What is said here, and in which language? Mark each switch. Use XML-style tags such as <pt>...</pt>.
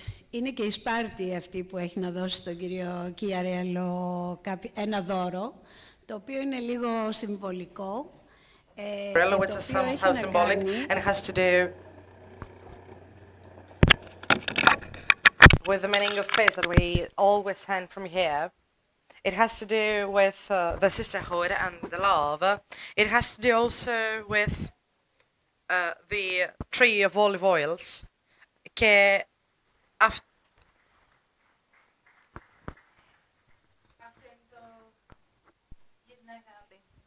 <el>Είναι και η Σπάρτη αυτή που έχει να δώσει στον κύριο Κιαρέλο ένα δώρο, το οποίο είναι λίγο συμβολικό.</el> <en>Which is somehow symbolic and has to do with the meaning of peace that we always send from here. It has to do with the sisterhood and the love. It has to do also with the tree of olive oils.</en> <el>Και αυτό είναι το για την αγάπη.</el>